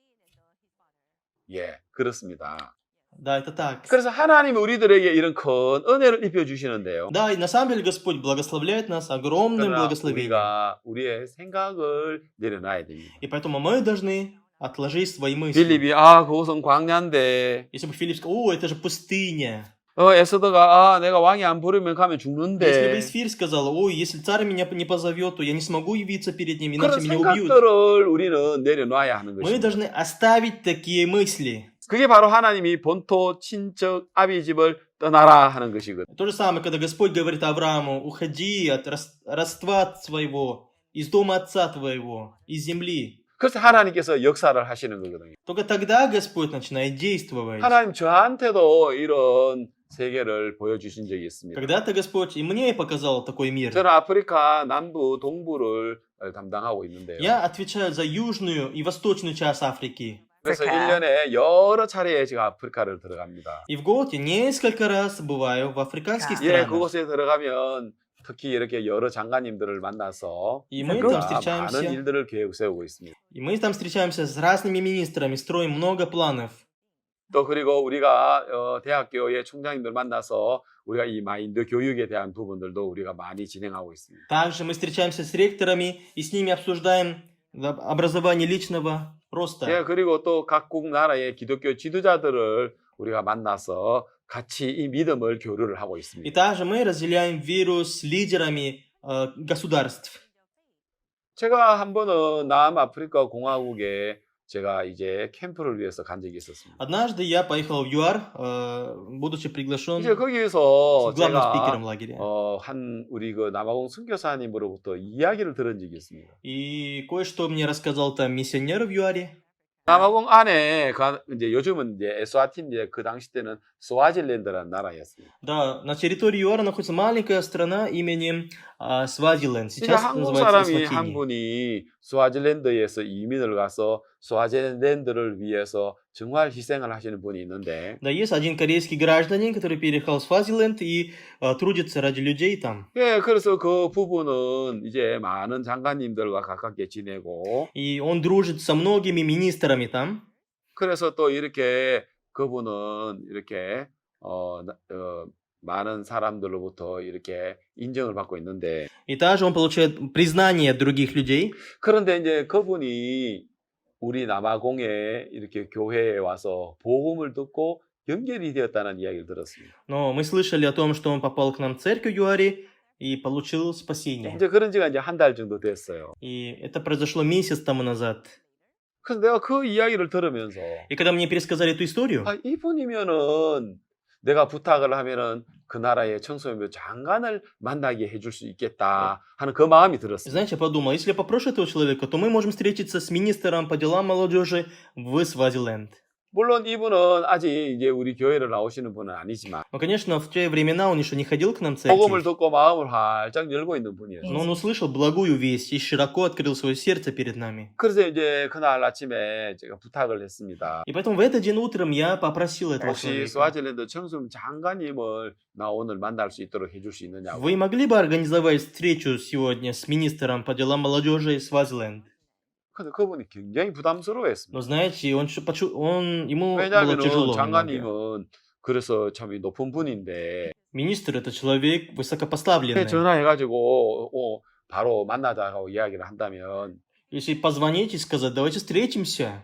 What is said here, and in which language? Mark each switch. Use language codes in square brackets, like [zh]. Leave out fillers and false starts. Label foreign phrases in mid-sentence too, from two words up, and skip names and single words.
[ko] 예, 그렇습니다. [ru] Да, это так. [ko] 그래서 하나님이 우리들에게 이런 큰 은혜를 입혀 주시는데요. [ru] Да, и на самом деле Господь благословляет нас огромным [ko] 그러나 [ru] благословением. [ko] 우리가 우리의 생각을 내려놔야 됩니다. [ru] И поэтому мы должны отложить свои мысли. [ko] 빌립이 그곳은 광야인데 [ru] Если бы Филипп сказал: о, это же пустыня. [ko] 에스더가 내가 왕이 안 부르면 가면 [ru] Если бы [ko] 죽는데 [ru] Исфирь сказал: ой, если царь меня не позовет, то я не смогу явиться перед ним, [ko] 그런 [ru] иначе меня убьют. [ko] 생각들을 우리는 내려놔야 하는 [ru] Мы [ko] 것입니다. [ru] должны оставить такие мысли. [ko] 그게 바로 하나님이 본토, 친척, 아비 집을 떠나라 하는 것이거든요. [ru] То же самое, когда Господь говорит Аврааму: уходи от родства своего, из дома отца твоего, из земли. [ko] 그래서 하나님께서 역사를 하시는 거거든요. [ru] Только тогда Господь начинает действовать. [ko] 하나님 저한테도 이런 세계를 보여주신 적이 있습니다. [ru] Когда-то Господь и мне показал такой мир. [ko] 저는 아프리카 남부, 동부를 담당하고 있는데요. [ru] Я отвечаю за южную и восточную часть Африки. [ko] 그래서 아프리카. 1년에 여러 차례 제가 아프리카를 들어갑니다. [ru] И в год я несколько раз бываю в африканских Да. [ko] 예, [ru] странах. [ko] 그곳에 들어가면 특히 이렇게 여러 장관님들을 만나서 [ru] И мы [ko] 그거 [ru] там [ko] 많은 [ru] встречаемся. [ko] 일들을 계획 세우고 있습니다. [ru] И мы там встречаемся с разными министрами, строим много планов. [ko] 또 그리고 우리가 대학교의 총장님들 만나서 우리가 이 마인드 교육에 대한 부분들도 우리가 많이 진행하고 있습니다. [ru] Также мы встречаемся с ректорами и с ними обсуждаем образование личного роста. [ko] 예, 그리고 또 각국 나라의 기독교 지도자들을 우리가 만나서 같이 이 믿음을 교류를 하고 [ru] И [ko] 있습니다. [ru] также мы разделяем веру с лидерами государств. [ko] 제가 한 번은 남아프리카 공화국에 제가 이제 캠프를 위해서 간 적이 있었습니다. [ru] Однажды я поехал в ЮАР, будучи приглашен [ko] 이제 거기에서 [ru] главным [ko] 제가 [ru] спикером лагеря. [ko] 우리 그 남아공 선교사님으로부터 이야기를 들은 적이 있습니다. [ru] И кое-что мне рассказал там миссионер в ЮАРе. [ko] 남아공 안에 이제 요즘은 이제 에스와틴인데 그 당시 때는 스와질랜드라는 나라였습니다. [ru] Да, на территории ЮАРа находится маленькая страна именем Свазиленд. [ko] 이제 [ru] Сейчас [ko] 한국 [ru] называется [ko] 사람이 한 [ru] Эсватини. [ko] 분이 스와질랜드에서 이민을 가서 스와질랜드를 위해서 정말 희생을 하시는 분이 있는데 [ru] Да, есть один корейский гражданин, который переехал в Свазиленд и трудится ради людей там. [ko] 예, 그래서 그 부부는 이제 많은 장관님들과 가깝게 지내고 [ru] И он дружит со многими министрами там. [ko] 그래서 또 이렇게 그분은 이렇게 많은 사람들로부터 이렇게 인정을 받고 있는데 [ru] И также он получает признание от других людей. [ko] 그런데 이제 그분이 우리 남아공에 이렇게 교회에 와서 복음을 듣고 연결이 되었다는 이야기를 들었습니다. [ru] Но мы слышали о том, что он попал к нам в церковь ЮАРИ и получил спасение. [ko] 이제 그런 지가 이제 한 달 정도 됐어요. [ru] И это произошло месяц тому назад. [ko] 그래서 내가 그 이야기를 들으면서 [ru] И когда мне пересказали эту историю, [ko] 아, 이분이면은 내가 부탁을 하면은 그 나라의 청소년부 장관을 만나게 해줄 수 있겠다 하는 그 마음이 들었어요. [ru] знаете, я подумал, если я попрошу этого человека, то мы можем встретиться с министром по делам молодежи в Свазиленд. [ko] 물론 이분은 아직 이제 우리 교회를 나오시는 분은 아니지만 [ru] Но, конечно, в те времена он еще не ходил к нам в [ko] 복음을 [ru] церковь. [ko] 듣고 마음을 활짝 열고 있는 분이에요. [ru] Но он услышал благую весть и широко открыл свое сердце перед нами. [ko] 그래서 이제 그날 아침에 제가 부탁을 했습니다. [ru] И поэтому в этот день утром я попросил этого [ko] 혹시 [ru] человека. [ko] 스와질랜드 청소년 장관님을 나 오늘 만날 수 있도록 해줄 수 있느냐고. [ru] Вы могли бы организовать встречу сегодня с министром по делам молодежи Свазиленд? [ko] 근데 그분이 굉장히 부담스러워했습니다. [ru] Но знаете, ему было [ko] 왜냐하면 [ru] тяжело немного. [ko] 장관님은 그래서 참 높은 분인데 [ru] Министр это человек высокопоставленный. [ko] 전화해가지고 바로 만나자고 이야기를 한다면 [ru] Если позвонить и сказать, давайте встретимся,